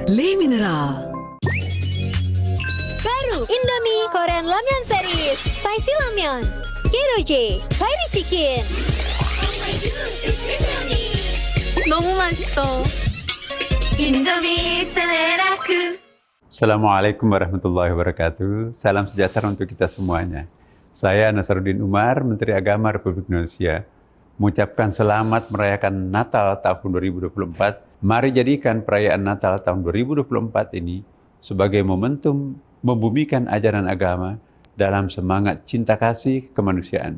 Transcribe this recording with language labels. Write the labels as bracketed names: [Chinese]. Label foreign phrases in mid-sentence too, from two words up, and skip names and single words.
[Indonesian] Le Mineral. Baru Indomie Korean Ramyeon Series Spicy Ramyeon Geroje Fiery Chicken. [Korean] 너무 맛있어. [Indonesian] Indomie seleraku. [Arabic] السلام عليكم ورحمة الله وبركاته. [Indonesian] Salam sejahtera untuk kita semuanya. Saya Nasaruddin Umar, Menteri Agama Republik Indonesia, mengucapkan selamat merayakan Natal tahun 2024. Mari jadikan perayaan Natal tahun 2024 ini sebagai momentum membumikan ajaran agama dalam semangat cinta kasih kemanusiaan.